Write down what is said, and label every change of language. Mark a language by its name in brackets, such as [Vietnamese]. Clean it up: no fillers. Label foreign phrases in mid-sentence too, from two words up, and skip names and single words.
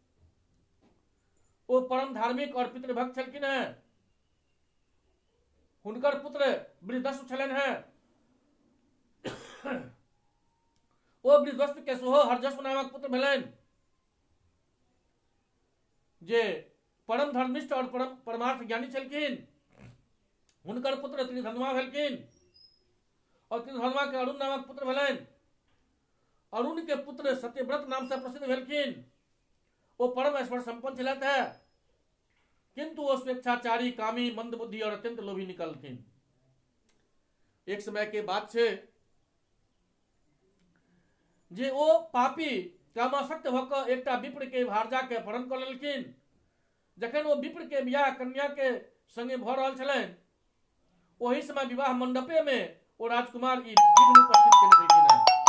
[Maithili] ओ परम धार्मिक और पितृभक्त छलखिन हैं। हुनकर पुत्र बृहदस्व छलनि हैं। ओ बृहदस्व के सेहो हरजस्व नामक पुत्र भेलनि, जे परम धर्मिष्ठ और परमार्थ ज्ञानी छलखिन। हुनकर पुत्र त्रिधर्मा भेलखिन और त्रिधर्मा के अरुण नामक पुत्र भेलनि। अरुण के पुत्र सत्यव्रत नाम से प्रसिद्ध भेलखिन। वो परम ऐश्वर्य संपन्न छलथि है, किंतु वो स्वेच्छाचारी, कामी, मंदबुद्धि और अत्यंत लोभी निकलथिन। एक समय के बात छे जे ओ पापी कामासक्त भ क एकटा विप्र के भारजा के अपहरण क लेलखिन। जखन वो विप्र के बियाह कन्या के संगे भ रहल छलनि, ओही समय विवाह मंडपे में वो राजकुमार ई विघ्न उपस्थित केने छलखिन है।